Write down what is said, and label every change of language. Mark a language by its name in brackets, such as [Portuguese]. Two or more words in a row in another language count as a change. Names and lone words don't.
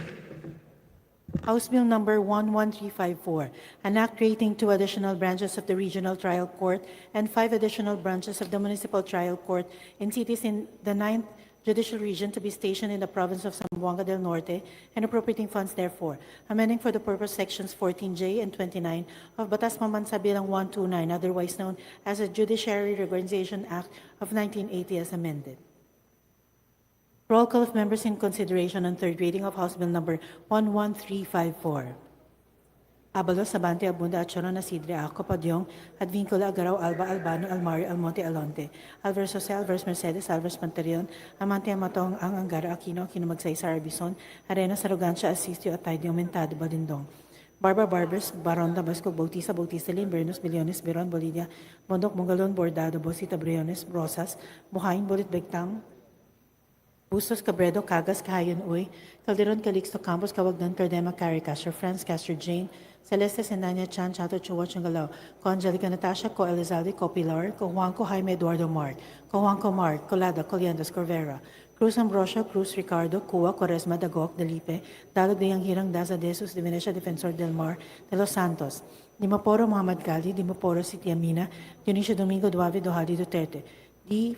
[English] House Bill number 11354, an act creating 2 additional branches of the Regional Trial Court and 5 additional branches of the Municipal Trial Court in cities in the 9th Judicial Region to be stationed in the province of Zamboanga del Norte and appropriating funds therefore, amending for the purpose sections 14J and 29 of Batas Mamansa Bilang 129, otherwise known as the Judiciary Reorganization Act of 1980 as amended. Roll call of members in consideration on third reading of House Bill number 11354. Abalos, Abante, Abunda, Achoron, Asidre, Aco, Padyong, Advincula, Agaraw, Alba, Albano, Almario, Almonte, Alonte, Alvarez Jose, Alvarez Mercedes, Alvarez Pantaleon, Amante, Amatong, Ang Angara, Aquino, Aquino Magsaysay, Arbison, Arenas, Arrogancia, Asistio, Ataydio, Aumentado, Balindong, Barbara Barbers, Baronda, Basco, Bautista, Bautista, Lim, Bernos, Biliones, Biron, Bolivia, Bondok, Mongalon, Bordado, Bosita, Briones, Rosas, Buhain, Bolit, Begtang, Bustos, Cabredo, Cagas, Kahayan, Uy, Calderon, Calixto, Campos, Cawagdan, Cardema, Carrie, Castro, Franz, Castro, Jane, Celeste, Sendanya, Chan, Chato, Chua, Changalaw, Co Angelica, Natasha, Co Elizalde, Co Pilar, Co Juanco, Jaime, Eduardo, Mark, Co Juanco, Mark, Colada, Coliendas, Corvera, Cruz Ambrosio, Cruz Ricardo, Cua, Quaresma, Dagok, Delipe, Dalog de Hirang, Daza, Desus, de Venecia, Defensor del Mar, de Los Santos, Dimaporo, Muhammad Gali, Dimaporo, City Amina, Dionisio Domingo, Duave, Dohali, Duterte, D.